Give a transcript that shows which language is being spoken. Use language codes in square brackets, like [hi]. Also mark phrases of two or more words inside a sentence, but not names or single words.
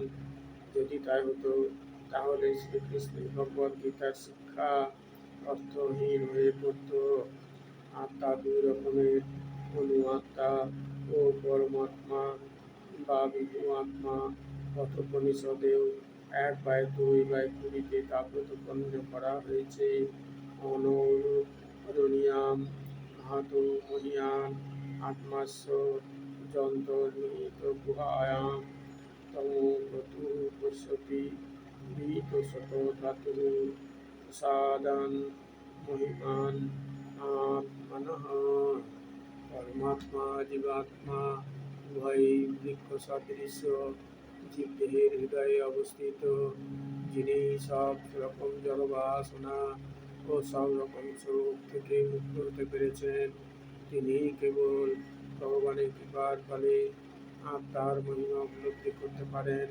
[bn] যদি তাই হতো তাহলে শ্রীকৃষ্ণের ভগবদ গীতার শিক্ষা অর্থহীন হয়ে পড়ত। আত্মা দুই রকমের, অনু আত্মা ও পরমাত্মা বা বিভু আত্মা। কঠোপনিষদেও 1/2/20 তা প্রতিপন্ন করা হয়েছে। [sa] অনৌরণীয়াম ধাতু মহিয়ান আত্মাস্য যন্তর্নিহিত গুহায়াম তমো গতু পশ্যতি বিতশত ধাতুঃ প্রসাদান মহিমান আত্মনঃ। [bn] পরমাত্মা জীবাত্মা উভয়ই বৃক্ষ সদৃশ জীবদেহের হৃদয়ে অবস্থিত। যিনি সব রকম জড়বাসনা ও সব রকম শোক থেকে মুক্ত হতে পেরেছেন, তিনি কেবল ভগবানের কৃপার ফলে আত্মার মহিমা উপলব্ধি করতে পারেন।